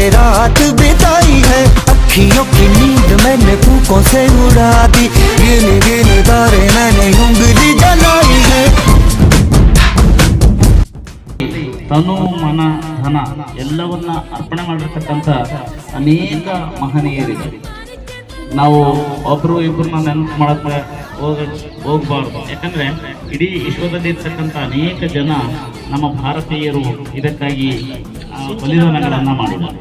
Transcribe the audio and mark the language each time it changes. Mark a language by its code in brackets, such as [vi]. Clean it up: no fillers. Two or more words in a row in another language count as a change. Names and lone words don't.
[hi] रात बिताई है, अखियों की नींद मैंने फूकों से उड़ा दी, गिन गिन तारे मैंने उंगली जलाई है। [kn] ತನು ಮನ ಧನ ಎಲ್ಲವನ್ನ ಅರ್ಪಣೆ ಮಾಡಿರ್ತಕ್ಕಂಥ ಅನೇಕ ಮಹನೀಯರಿದ್ದಾರೆ. ನಾವು ಒಬ್ರು ಇಬ್ಬರನ್ನ ನೆನಪು ಮಾಡಕ್ಕೆ ಹೋಗಬಾರ್ದು. ಯಾಕಂದ್ರೆ ಇಡೀ ವಿಶ್ವದಲ್ಲಿ ಇರ್ತಕ್ಕಂಥ ಅನೇಕ ಜನ ನಮ್ಮ ಭಾರತೀಯರು ಇದಕ್ಕಾಗಿ ಬಲಿದಾನಗಳನ್ನ ಮಾಡಿದ್ದಾರೆ.